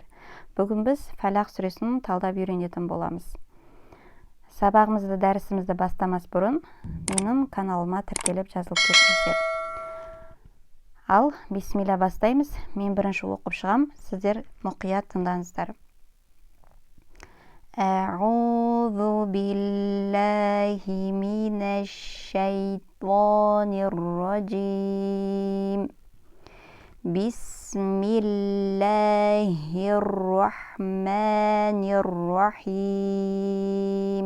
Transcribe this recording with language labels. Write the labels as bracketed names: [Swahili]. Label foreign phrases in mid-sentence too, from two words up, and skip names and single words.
[Kazakh] Бүгін біз Фәлақ сүресін талдап үйренетін боламыз. Сабағымызды, дәрісімізді бастамас бұрын менің каналыма тіркеліп жазылып кетіңіздер. Ал бисмилля бастаймыз. Мен бірінші оқып шығам, сіздер мұқият тыңдаңыздар. [Arabic] أعوذ بالله من الشيطان الرجيم. بسم الله الرحمن الرحيم.